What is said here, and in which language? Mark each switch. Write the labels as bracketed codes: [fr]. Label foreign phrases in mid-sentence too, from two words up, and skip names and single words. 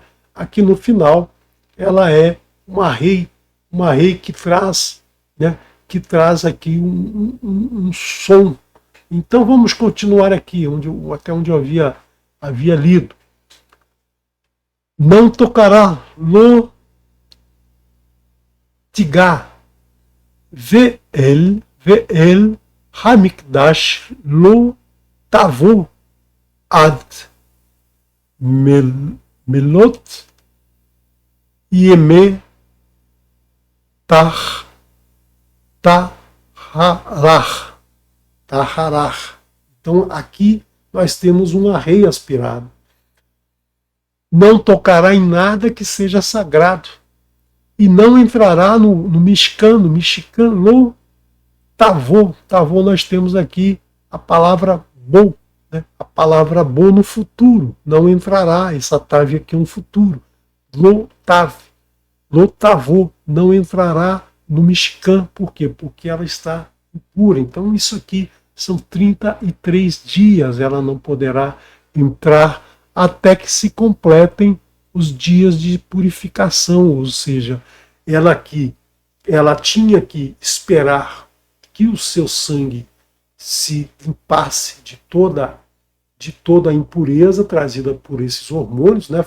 [pt] Aqui no final, ela é uma rei que traz, né? Que traz aqui um som. Então vamos continuar aqui, até onde eu havia lido. Não tocará [he] לא תגע ואל המקדש לא תבוא עד מלאת ימי טהרה. [pt] Então aqui nós temos uma rei aspirada. Não tocará em nada que seja sagrado. E não entrará no Mishkan, [he] לא תבוא. [pt] Tavô nós temos aqui a palavra bo, né? A palavra bo no futuro. Não entrará, essa tave aqui é um futuro. [he] לא תבוא, [pt] não entrará no Mishkan. Por quê? Porque ela está impura. Então isso aqui são 33 dias, ela não poderá entrar até que se completem os dias de purificação, ou seja, ela tinha que esperar que o seu sangue se limpasse de toda a impureza trazida por esses hormônios, né?